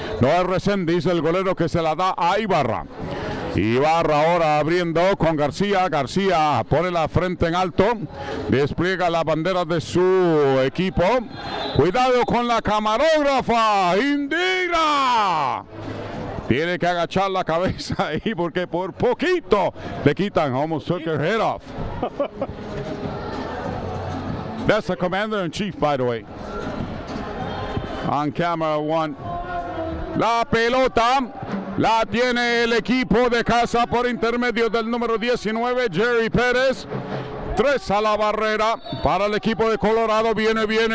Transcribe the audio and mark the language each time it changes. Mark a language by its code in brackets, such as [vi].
[es] No es Reséndiz, el golero que se la da a Ibarra. Ibarra ahora abriendo con García. García pone la frente en alto, despliega la bandera de su equipo. Cuidado con la camarógrafa, indigna. Tiene que agachar la cabeza ahí porque por poquito le quitan. [en] Almost took her head off. That's the commander-in-chief, by the way. On camera one. [es] La pelota la tiene el equipo de casa por intermedio del número 19, Jerry Pérez. 3 a la barrera para el equipo de Colorado. Viene.